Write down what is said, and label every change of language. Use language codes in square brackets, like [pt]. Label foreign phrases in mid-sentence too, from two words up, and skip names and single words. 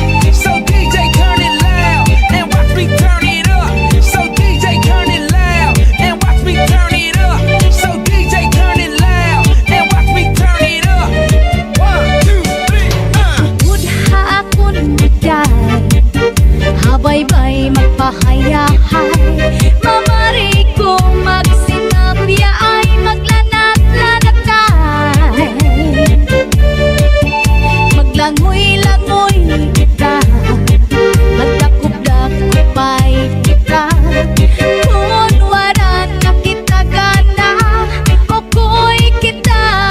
[en] So DJ turn it loud and watch me turn it up. So DJ turn it loud and watch me turn it up. So DJ turn it loud and watch me turn it up. 1, 2, 3, [war] Mudha akon bigay, habay-bay magpahayahay, mamari ko magsinabya ay maglanat-lanatay, maglangoy-langoy kita, magdakop-dakopay kita, kunwaran na kita gana, okoy kita,